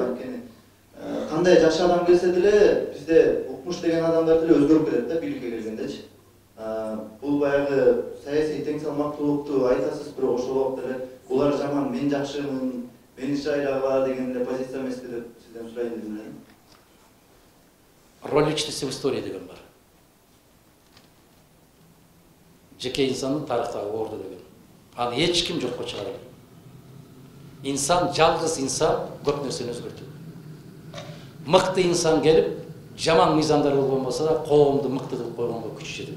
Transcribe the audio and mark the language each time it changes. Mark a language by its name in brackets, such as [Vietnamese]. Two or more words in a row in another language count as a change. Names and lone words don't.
[Kyrgyz] Анткени кандай жакшы адам келсе деле бизде укмуш деген адамдар деле өзгөрүп кетет да бийликке келгендечи. бул баягы саясий тең салмактуулукту айтасыз, бирок ошол убакта эле булар жаман, мен жакшымын, мени иш айлагыла деген эле позиция эмеспи деп сизден сурайын дедим эле. [Russian] Роль личности в истории [Kyrgyz] деген бар. Жеке инсандын тарыхтагы орду деген. Аны эч ким жокко чыгара албайт. İnsan, жалгыз инсан көп нерсени өзгөртөт. Мыкты инсан келип, жаман мыйзамдар болгон болсо да, коомду мыкты кылып койгонго күчү жетет.